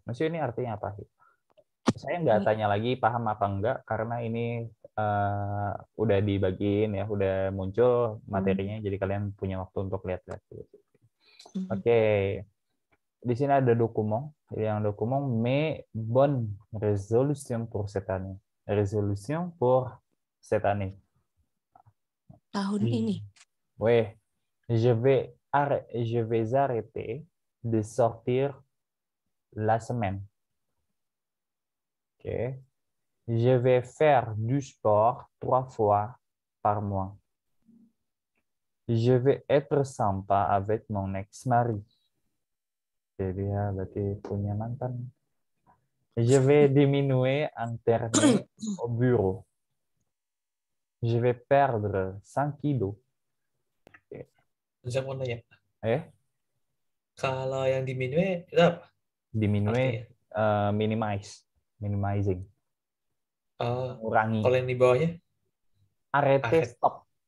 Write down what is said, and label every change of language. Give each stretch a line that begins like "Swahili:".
Indonesian: Maksudnya ini artinya apa? Saya nggak tanya lagi paham apa enggak, karena ini udah dibagiin ya, udah muncul materinya, jadi kalian punya waktu untuk lihat-lihat. Oke. Di sini ada dokumen, yang dokumen
French: mais bonne résolution pour cette année. Résolution pour cette année.
Indonesian: Tahun ini.
French: Oui. Je vais arrêter de sortir la semaine. Okay. Je vais faire du sport 3 fois par mois. Je vais être sympa avec mon ex-mari.
Indonesian: Jadi ya berarti punya mantan.
French: Je vais diminuer internet au bureau. Je vais perdre 5 kilos.
Indonesian: Saya mau nanya, kalau yang diminue itu apa? Diminue, minimizing. Kurangi. Kalau yang di bawahnya?
French: Arrêter, stop.